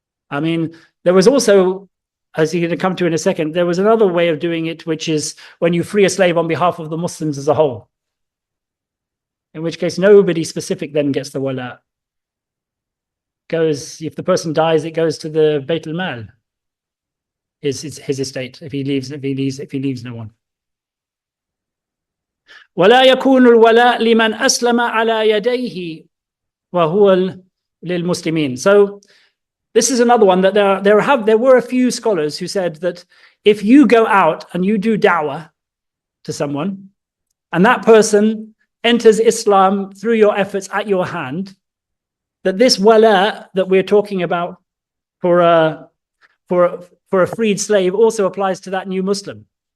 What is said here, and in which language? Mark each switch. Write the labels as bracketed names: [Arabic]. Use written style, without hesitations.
[English] There was also, as you're going to come to in a second, there was another way of doing it, which is when you free a slave on behalf of the Muslims as a whole. In which case, nobody specific then gets the wala. If the person dies, it goes to the Bayt al-Mal. his estate if he leaves no one. [Arabic] ولا يكون الولاء لمن أسلم على يديه وهو للمسلمين. [English] So this is another one that there were a few scholars who said that if you go out and you do da'wah to someone and that person enters Islam through your efforts at your hand, that this wala that we're talking about for a freed slave also applies to that new Muslim.